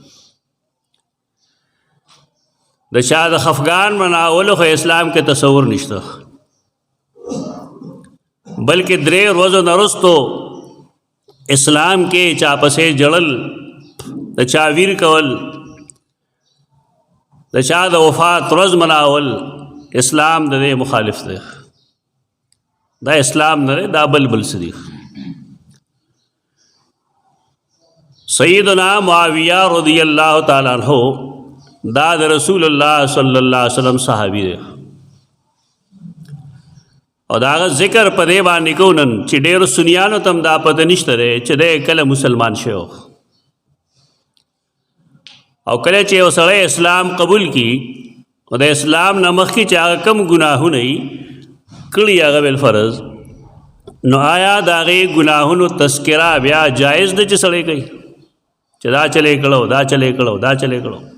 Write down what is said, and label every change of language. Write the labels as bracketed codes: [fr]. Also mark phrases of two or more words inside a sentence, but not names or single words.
[ps] د چا د خفګان مناولو خو اسلام کې تصور نشته، بلکې 3 ورځو نه وروستو اسلام کې چا پسې جړل، د چا ویر کول، د چا د وفات ورځ مناول، اسلام د دې مخالف دی. دا اسلام نه دی، دا بل څه دی. سیدنا معاویہ [ar] رضی اللہ تعالی عنہ [ps] دا د رسول الله [ar] صلی الله علیه وسلم [ps] صحابي دی، او دا ذکر په دې باندې کو نن چې ډېرو سنیانو ته هم دا پته نشته دی چې دی کله مسلمان شوی، او کله چې یو سړی اسلام قبول کی او د اسلام نه مخکې چې هغه کم ګناهونه یې کړي هغه بالفرض، نو آیا د هغې ګناهونو تذکره بیا جایز ده چې سړی کوي چې دا چلې کړو، دا چلې کړو، دا چلې کړو؟